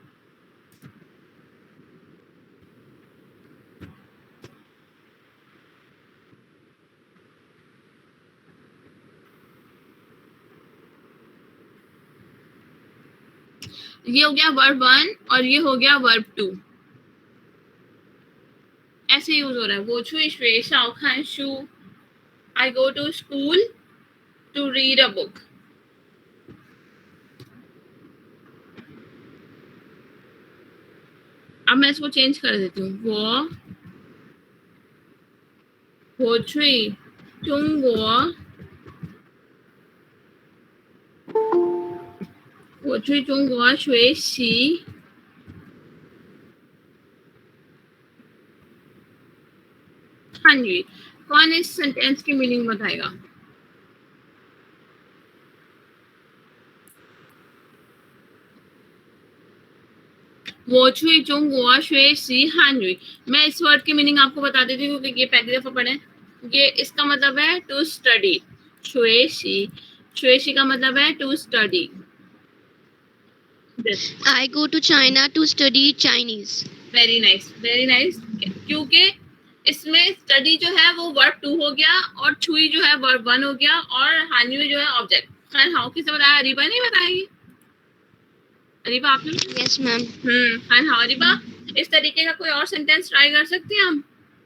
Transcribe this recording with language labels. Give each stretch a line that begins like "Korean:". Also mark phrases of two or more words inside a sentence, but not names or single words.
Hindi: ये हो गया वर्ब 1 और ये हो गया वर्ब 2. ऐसे यूज हो रहा है.
Chinese: 我去学校看书.
English: I go to school. to read a book.
Hindi: अब मैं इसको चेंज कर देती हूँ.
Chinese: 我去中国学习汉语.
Hindi: कौन इस सेंटेंस की मीनिंग बताएगा?
Chinese: 我去中国学习汉语.
Hindi: मैं इस वर्ड की मीनिंग आपको बता देती हूँ क्योंकि ये पहली दफा पढ़े. ये इसका मतलब है
English: to study.
Hindi: श्वेशी, श्वेशी का मतलब है
English: to study. I go to China to study Chinese. very nice, very nice.
Hindi: क्योंकि इसमें स्टडी जो है वो वर्ब 2 हो गया और छुई जो है वर्ब 1 हो गया और हानवी जो है ऑब्जेक्ट. खैर हाउ किसने बताया? अरीबा नहीं बताएगी. अरीबा आपने?
English: Yes, ma'am.
Hindi: हाँ अरीबा, इस तरीके का कोई और सेंटेंस ट्राई कर सकते हैं हम.